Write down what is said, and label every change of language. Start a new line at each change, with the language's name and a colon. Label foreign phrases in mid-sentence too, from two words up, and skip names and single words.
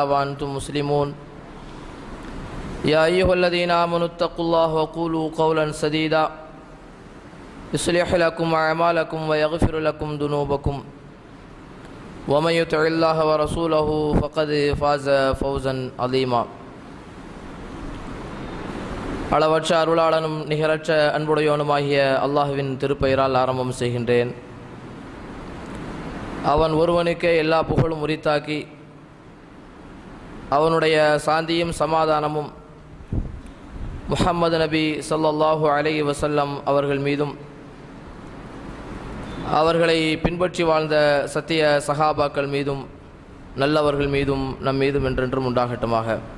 Arabic: وأنتم مسلمون يا أيها الذين آمنوا اتقوا الله وقولوا قولا سديدا يصلح لكم أعمالكم ويغفر لكم ذنوبكم ومن يطع الله ورسوله فقد فاز فوزا عظيما
Tamil: அளவற்ற அருளாளனும் நிகரற்ற அன்புடையோனுமாகிய அல்லாஹ்வின் திருப்பெயரால் ஆரம்பம் செய்கின்றேன். அவன் ஒருவனுக்கே எல்லா புகழும் உரித்தாக்கி அவனுடைய சாந்தியும் சமாதானமும் முஹம்மது நபி
Arabic: صلى الله عليه وسلم
Tamil: அவர்கள் மீதும் அவர்களை பின்பற்றி வாழ்ந்த சத்திய சஹாபாக்கள் மீதும் நல்லவர்கள் மீதும் நம் மீதும் என்றென்றும் உண்டாகட்டுமாக.